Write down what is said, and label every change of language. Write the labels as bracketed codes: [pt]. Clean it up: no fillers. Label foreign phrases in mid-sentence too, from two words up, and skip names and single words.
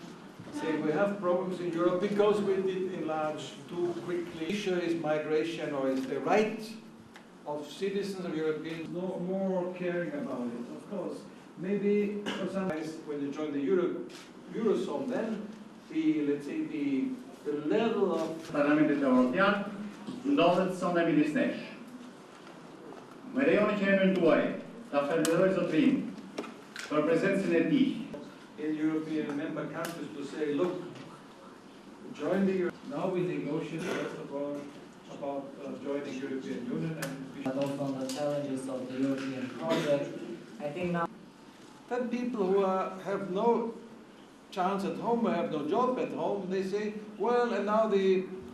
[en] Say we have problems in Europe because we did enlarge too quickly. The issue is migration, or is the right of citizens of Europeans no more caring about it. Of course, maybe for some when you join the Eurozone, then let's say the level of [sq] Parlamentit Evropian ndodhet sonde midis nesh. Më lejoni që emrin tuaj ta falenderoj zotrin për prezencën e tij. [en] in European member countries to say, look, join the Euro. Now we negotiate first of all about joining European Union, and also on the challenges of the European project. I think now then people who have no chance at home, who have no job at home, they say, well, and now the